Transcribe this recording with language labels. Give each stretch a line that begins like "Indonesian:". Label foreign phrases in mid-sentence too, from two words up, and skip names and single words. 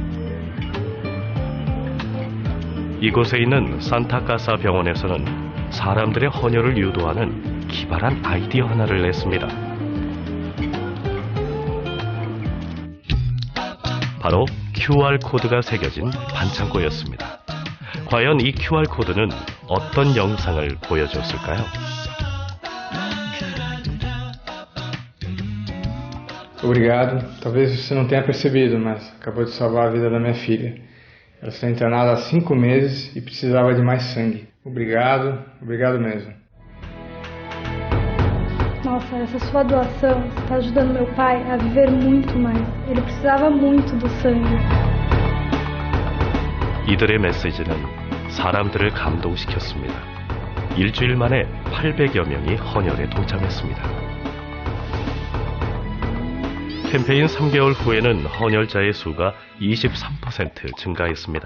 Korean: 이곳에 있는 산타카사 병원에서는 사람들의 헌혈을 유도하는 기발한 아이디어 하나를 냈습니다. 바로 QR코드가 새겨진 반창고였습니다. 과연 이 QR코드는 어떤 영상을 보여줬을까요?
Portuguese: Obrigado. Talvez você não tenha percebido, mas acabou de salvar a vida da minha filha. Ela está internada há 5 meses e precisava de mais sangue. Obrigado, obrigado mesmo. Nossa, essa sua doação está ajudando meu pai a viver muito mais. Ele precisava muito do sangue.
Korean: 이들의 메시지는 사람들을 감동시켰습니다. 일주일 만에 800여 명이 헌혈에 동참했습니다. 캠페인 3개월 후에는 헌혈자의 수가 23% 증가했습니다.